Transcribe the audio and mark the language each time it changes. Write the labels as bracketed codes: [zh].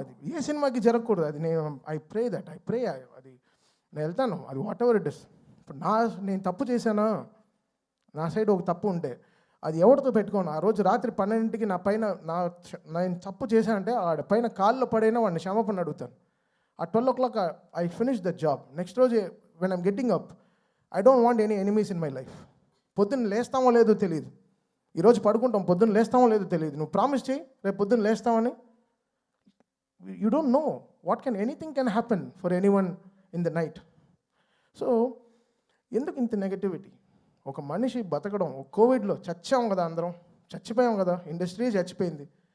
[te] అది ఏ సినిమాకి జరగకూడదు. అది [en] I pray [te] అది నేను వెళ్తాను, అది [en] Whatever it is. [te] ఇప్పుడు నేను తప్పు చేశానా, నా సైడ్ ఒక తప్పు ఉంటే అది ఎవరితో పెట్టుకోను. ఆ రోజు రాత్రి 12ంటికి నేను తప్పు చేశానంటే ఆడ పైన కాళ్ళు పడైనా వాడిని క్షమాపణ అడుగుతాను. [en] ఆ 12 o'clock I finish the job. Next రోజు when I'm getting up, I don't want any enemies in my life. [te] పొద్దున్న లేస్తామో లేదో తెలియదు. ఈరోజు పడుకుంటాం, పొద్దున్న లేస్తామో లేదో తెలియదు. నువ్వు ప్రామిస్ చేయి రేపు పొద్దున్న లేస్తామని. [en] You don't know anything can happen for anyone in the night. [te] So ఎందుకు ఇంత నెగటివిటీ? ఒక మనిషి బతకడం, కోవిడ్లో చచ్చాం కదా, అందరం చచ్చిపోయాం కదా, ఇండస్ట్రీ చచ్చిపోయింది.